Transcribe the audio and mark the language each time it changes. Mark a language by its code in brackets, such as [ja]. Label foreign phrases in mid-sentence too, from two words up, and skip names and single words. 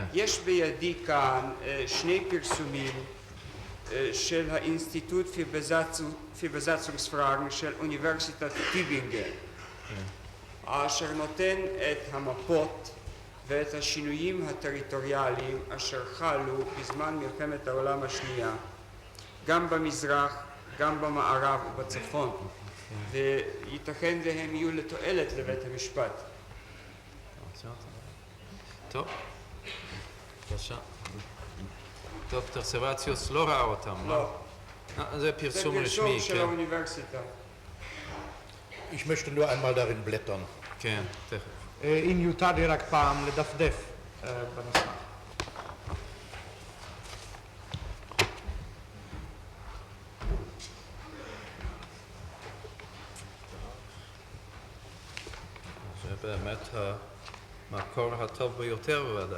[he] יש בידי כאן שני פרסומים של האינסטיטוט für Besatzungsfragen של אוניברסיטת טיבינגן, אשר נותן את המפות ואת השינויים הטריטוריאליים אשר חלו בזמן מלחמת העולם השנייה, גם במזרח, גם במערב ובצפון, וייתכן והם יהיו לתועלת לבית המשפט. טוב. בבקשה. דוקטור סבציוס לא ראה אותם, לא. זה זה פרסום פרסום רשמי, של כן. האוניברסיטה. [de] Ich möchte nur einmal darin blättern. [he] כן, תכף. אם יותר לי רק פעם לדפדף במסמך. זה באמת המקור הטוב ביותר בוודאי.